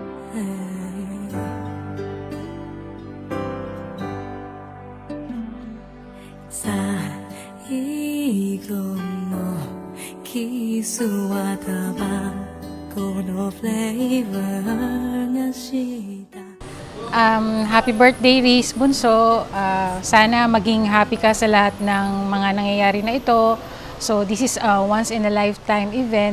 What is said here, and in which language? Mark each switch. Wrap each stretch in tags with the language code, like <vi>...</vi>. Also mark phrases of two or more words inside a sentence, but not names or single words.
<ja>最後のキスはタバコのフレーバーがした。</ja> <en>Happy birthday, Riz Bunso.</en> <tl>Sana maging happy ka sa lahat ng mga nangyayari na ito.</tl> <en>So this is a once in a lifetime event.</en>